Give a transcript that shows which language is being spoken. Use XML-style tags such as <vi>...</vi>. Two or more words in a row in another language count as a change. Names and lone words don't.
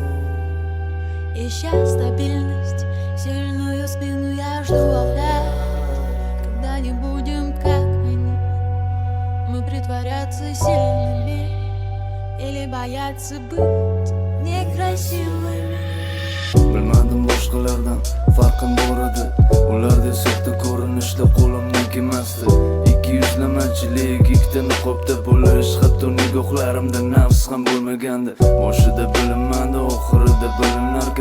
<ru>ища стабильность, сильную спину, я жду опять. Когда не будем как они, мы притворяться сильными или бояться быть некрасивыми.</ru> <uz>Bilmadim boshqalardan farqim bor edi. Ularda soxta ko'rinishda qo'limdan kelmasdi. Yuzlamachilik, ikkita niqobda bo'lish, hatto nigohlarimda nafs ham bo'lmagandi. Boshida bilinmadi, oxirida bilinarkan.</uz>